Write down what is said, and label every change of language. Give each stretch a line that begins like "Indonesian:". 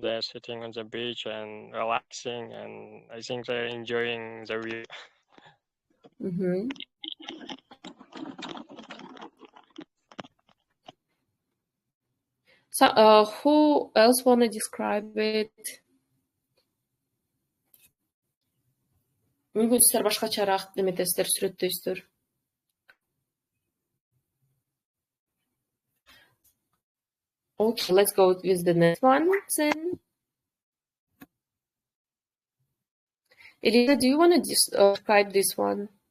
English: They're sitting on the beach and relaxing, and I think they're enjoying the view. So, who else wanna describe it?
Kyrgyz: Мүмкүн силер башкачараак эметесиздер, сүрөттөйсүздөр.
English: Okay, let's go with the next one then. Elisa, do you want to describe this one?